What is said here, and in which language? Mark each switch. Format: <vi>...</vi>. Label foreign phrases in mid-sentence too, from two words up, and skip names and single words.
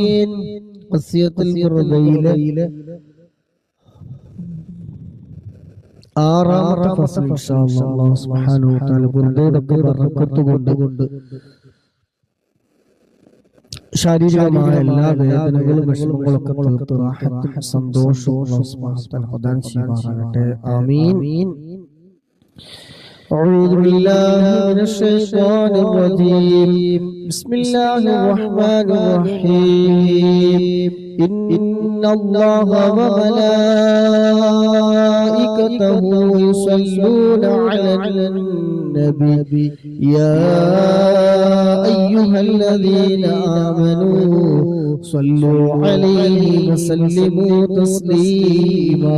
<ml>വസിയത്തുൽ ബുർദയിലെ ആറാമത്തെ ഫസ്ൽ</ml> <ar>إن شاء الله سبحانه وتعالى</ar> <ml>ബുർദയുടെ ബറക്കത്ത് കൊണ്ട് ശാരീരികമായ എല്ലാ വേദനകളും വിഷമങ്ങളും ഒക്കെ തീർത്ത് റാഹത്തും സന്തോഷവും</ml> <ar>الله سبحانه وتعالى</ar> <ml>പ്രദാനം ചെയ്യുമാറാകട്ടെ. ആമീൻ.</ml> <ar>أعوذ بالله من الشيطان الرجيم. بسم الله الرحمن الرحيم. إن الله وملائكته يصلون على النبي يا أيها الذين آمنوا صلوا عليه وسلموا تسليما.</ar>